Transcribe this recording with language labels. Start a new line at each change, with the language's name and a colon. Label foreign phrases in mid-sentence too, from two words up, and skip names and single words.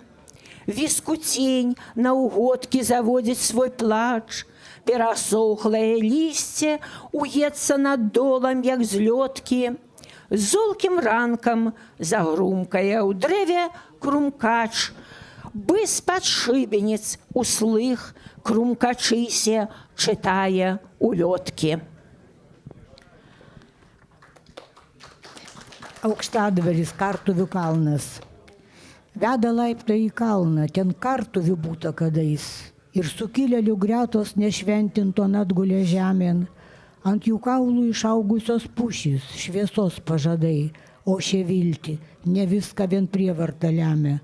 Belarusian: Віскуцень на угодкі заводзіць свой плач, перасохлае лісце уецца над долам, як злёткі. Золкім ранкам загрумкае ў дрэве крумкач. Бы-з-пад шыбеніц услых, крумкачысе, чытае улёткі.
Lithuanian: Augstadveris kartuvių kalnas. Veda laiptai į kalną, ten kartuvių būta kadais. Ir sukilėlių gretos nešventinto atgulė žemėn. Ant jų kaulų išaugusios pušys, šviesos pažadai, o šie vilti, ne viską vien prievarta lemia.